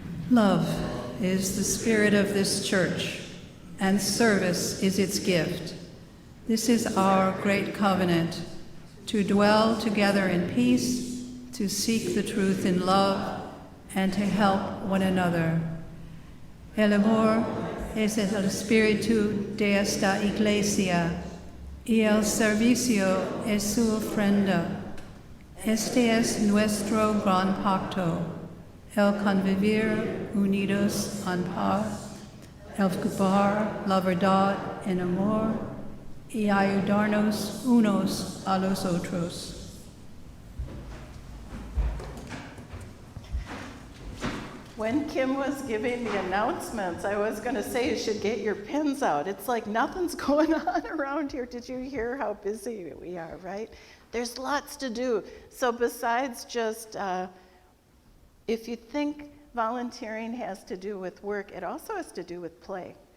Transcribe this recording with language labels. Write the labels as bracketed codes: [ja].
[en] Love is the spirit of this church, and service is its gift. This is our great covenant, to dwell together in peace, to seek the truth in love, and to help one another. [es] El amor es el espíritu de esta iglesia, y el servicio es su ofrenda. Este es nuestro gran pacto, el convivir unidos en paz, el ocupar la verdad en amor, y ayudarnos unos a los otros. [en] When Kim was giving the announcements, I was going to say you should get your pens out. It's like nothing's going on around here. Did you hear how busy we are, right? There's lots to do. So besides just, if you think volunteering has to do with work, it also has to do with play.